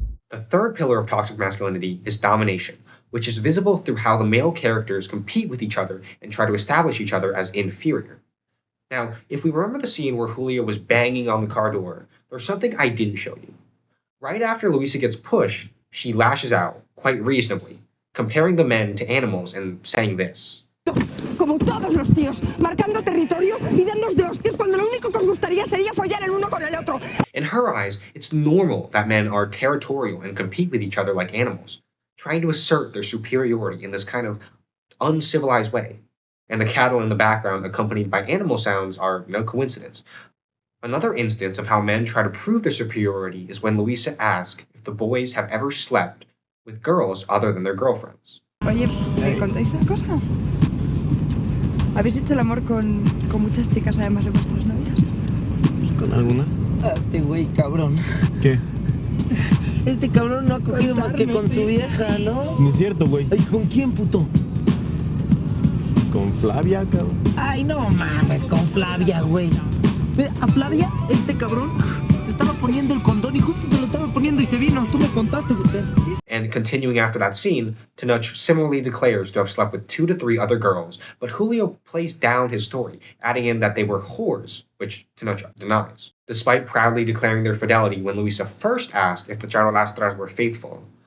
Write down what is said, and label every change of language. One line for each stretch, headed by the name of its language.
English: The third pillar of toxic masculinity is domination, which is visible through how the male characters compete with each other and try to establish each other as inferior. Now, if we remember the scene where Julio was banging on the car door, there's something I didn't show you. Right after Luisa gets pushed, she lashes out, quite reasonably, comparing the men to animals and saying this.
Spanish: Como todos los tíos, marcando territorio y dándos de hostias cuando lo único que os gustaría sería follar el uno con el otro. In her eyes, it's normal that men are territorial and compete with each other like animals, trying to assert their superiority in this kind of uncivilized way. And the cattle in the background accompanied by animal sounds are no coincidence. Another instance of how men try to prove their superiority is when Luisa asks if the boys have ever slept with girls other than their girlfriends. Oye, ¿me contáis una cosa? ¿Habéis hecho el amor con muchas chicas además de vuestras novias? ¿Con alguna? Este güey, cabrón. ¿Qué? Este cabrón no ha cogido más que con su vieja, ¿no? No es cierto, güey. ¿Y con quién, puto? Con Flavia, cabrón. Ay, no mames, con Flavia, güey. Mira, a Flavia, este cabrón, se estaba poniendo el condón y justo se lo estaba poniendo y se vino. Tú me contaste, güey.
English: And continuing after that scene, Tenoch similarly declares to have slept with 2 to 3 other girls, but Julio plays down his story, adding in that they were whores, which Tenoch denies, despite proudly declaring their fidelity when Luisa first asked if the charolastras were faithful.